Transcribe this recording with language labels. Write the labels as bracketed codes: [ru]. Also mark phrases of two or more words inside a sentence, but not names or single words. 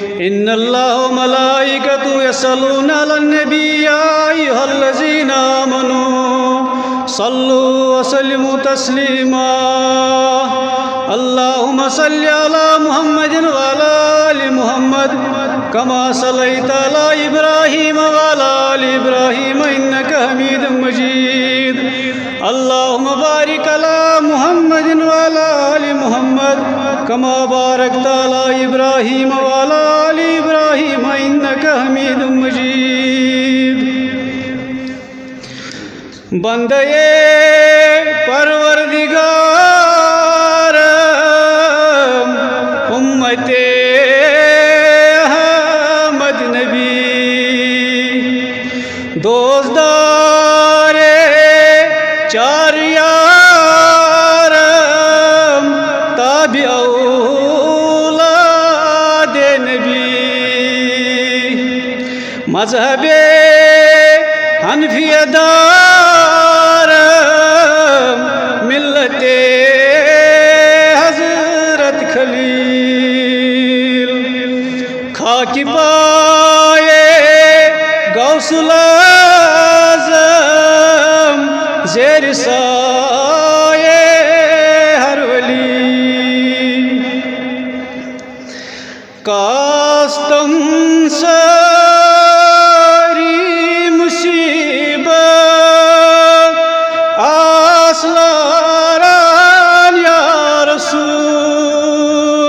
[ar] إن الله وملائكته يصلون على النبي يا أيها الذين آمنوا صلوا وسلموا تسليما. اللهم صل على محمد وعلى آل محمد كما صليت على إبراهيم وعلى آل إبراهيم إنك حميد مجيد. اللهم بارك على محمد وعلى آل محمد كما باركت على إبراهيم وعلى آل إبراهيم إنك حميد مجيد. [ur] بندۂ پروردگار امتِ احمد نبی دوستدارِ چار یار تابعِ اولادِ نبی مذہبِ حنفیہ‌دار ملتِ حضرت خلیل خاکِ پائے غوث الاعظم زیرِ سایۂ ہر ولی کاش تم ساری مصیبت آسلاران یا رسول.